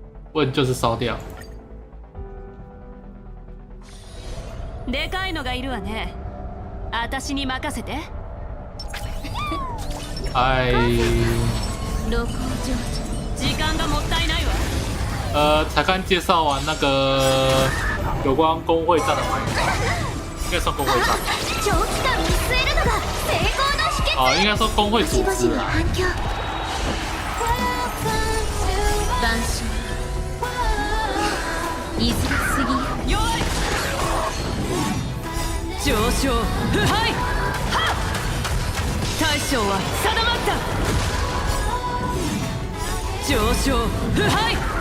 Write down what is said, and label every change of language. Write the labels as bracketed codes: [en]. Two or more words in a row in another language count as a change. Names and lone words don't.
[zh] 问就是烧掉。 [ja] でかいのがいるわね。私に任せて。哎。露光上手。時間がもったいないわ。 [zh] 才刚介绍完那个有关工会战的玩法，应该算工会战。 [ja] 長期間見据えるのが成功の秘訣。 [zh] 哦，应该说工会组织啊。 [ja] 晩鐘。いずれすぎ。弱い。上昇。腐敗。はっ。大将は定まった。上昇。腐敗。